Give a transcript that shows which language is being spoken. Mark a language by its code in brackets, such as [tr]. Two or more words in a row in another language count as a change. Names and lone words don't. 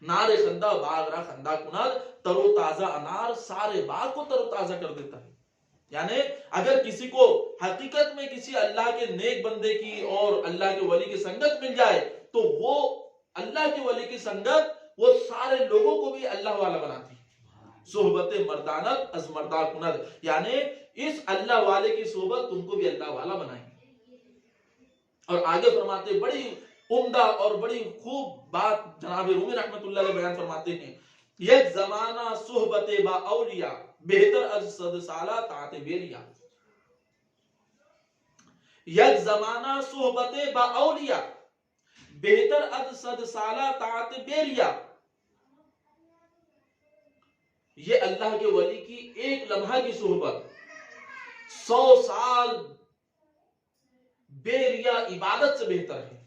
[fa] نار خندہ باغ را خندہ کناد، [ur] ترو تازہ انار سارے باغ کو ترو تازہ کر دیتا ہے. یعنی اگر کسی کو حقیقت میں کسی اللہ کے نیک بندے کی اور اللہ کے ولی کی سنگت مل جائے تو وہ اللہ کے ولی کی سنگت وہ سارے لوگوں کو بھی اللہ والا بناتی ہے. [fa] صحبت مردانت از مردہ کند، [ur] یعنی اس اللہ والے کی صحبت تم کو بھی اللہ والا بنائیں. اور آگے فرماتے بڑی عمدہ اور بڑی خوب بات جناب رومی [ar] رحمت اللہ علیہ [ur] بیان فرماتے ہیں، [fa] یک زمانہ صحبت با اولیاء بہتر از 100 سالہ طاعت بیریا. یک زمانہ صحبت با اولیاء بہتر از 100 سالہ طاعت بیریا. [ur] یہ اللہ کے ولی کی ایک لمحہ کی صحبت 100 سال بے ریا عبادت سے بہتر ہے.